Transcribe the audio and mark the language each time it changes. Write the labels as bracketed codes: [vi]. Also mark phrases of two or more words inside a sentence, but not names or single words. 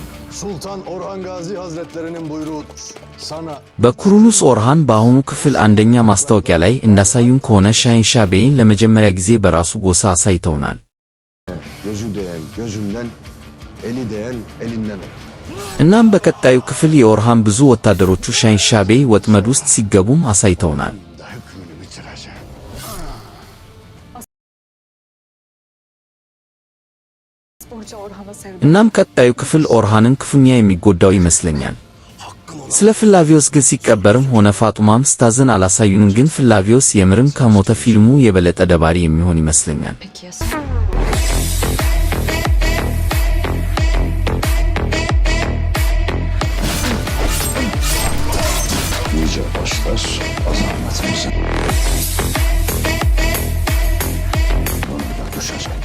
[tr] Sultan Orhan Gazi Hazretlerinin buyruğudur. Sana [am] በኩሩሉስ ኦርሃን በአሁኑ ክፍል አንደኛ ማስታወቂያ ላይ እንዳሳዩን ከሆነ ሻሂንሻህ ቤይን ለመጀመሪያ ጊዜ በራሱ ጎሳ አሳይተውናል። [tr] gözü değen gözünden, eli değen elinden olur. [am] እናም በቀጣዩ ክፍል የኦርሃን ብዙ ወታደሮቹ ሻሂንሻህ ቤይ ወጥመድ ውስጥ ሲገቡም አሳይተውናል። [tr] Hükmünü bitireceğim. Burcu Orhan'a sevdim. [am] እናም ቀጣዩ ክፍል ኦርሃንን ክፉኛ የሚጎዳው ይመስለኛል። ስለ ፍላቪዮስ ግን ሲቀበርም ሆነ ፋጡማም ስታዝን አላሳዩንም። ግን ፍላቪዮስ የምርም ከሞተ ፊልሙ የበለጠ ደባሪ የሚሆን ይመስለኛል። [tr] Peki ya sen? Yüce başlar azametimizin. Böyle düşecek.